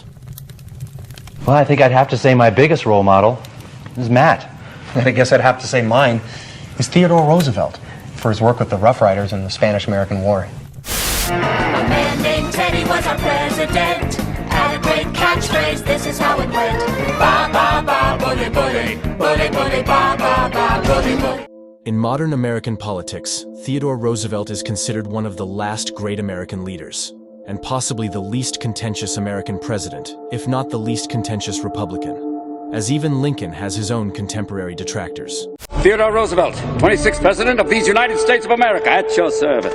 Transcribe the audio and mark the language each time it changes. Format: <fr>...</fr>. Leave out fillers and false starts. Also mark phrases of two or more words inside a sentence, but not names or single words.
<en>Well, I think I'd have to say my biggest role model is Matt. And I guess I'd have to say mine is Theodore Roosevelt for his work with the Rough Riders in the Spanish-American War. A man named Teddy was our president. Had a great catchphrase, this is how it went. Ba ba ba, bully bully, bully bully, ba ba ba, bully bully. In modern American politics, Theodore Roosevelt is considered one of the last great American leaders, and possibly the least contentious American president, if not the least contentious Republican, as even Lincoln has his own contemporary detractors. Theodore Roosevelt, 26th President of these United States of America, at your service.</en>